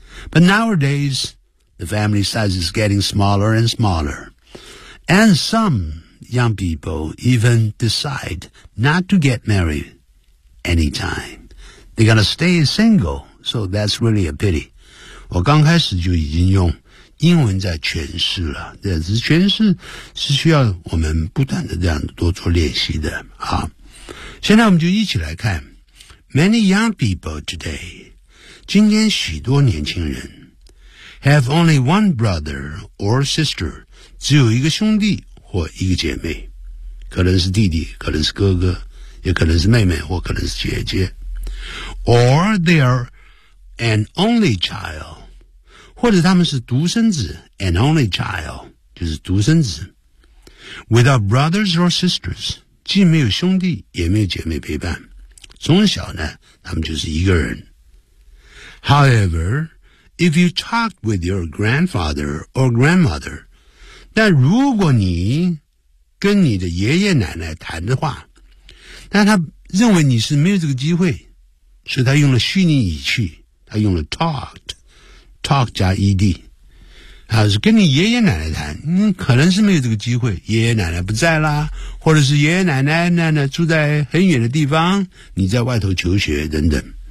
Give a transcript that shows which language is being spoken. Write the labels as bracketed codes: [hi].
[en] But nowadays, the family size is getting smaller and smaller. And some young people even decide not to get married anytime. They're gonna stay single, so that's really a pity. [zh] 我刚开始就已经用英文在诠释了，这是诠释是需要我们不断的这样多做练习的啊。现在我们就一起来看 ， [en] Many young people today， [zh] 今天许多年轻人 [en] have only one brother or sister， [zh] 只有一个兄弟或一个姐妹，可能是弟弟，可能是哥哥，也可能是妹妹，或可能是姐姐。 [en] Or they are an only child. [zh] 或者他们是独生子 [en] an only child, [zh] 就是独生子 [en] without brothers or sisters, [zh] 既没有兄弟也没有姐妹陪伴。从小呢他们就是一个人。 [en] However, if you talk with your grandfather or grandmother, [zh] 但如果你跟你的爷爷奶奶谈的话，但他认为你是没有这个机会，所以他用了虚拟语气，他用了 talk 加 ed， 他是跟你爷爷奶奶谈，可能是没有这个机会，爷爷奶奶不在啦，或者是爷爷奶奶奶奶住在很远的地方，你在外头求学等等。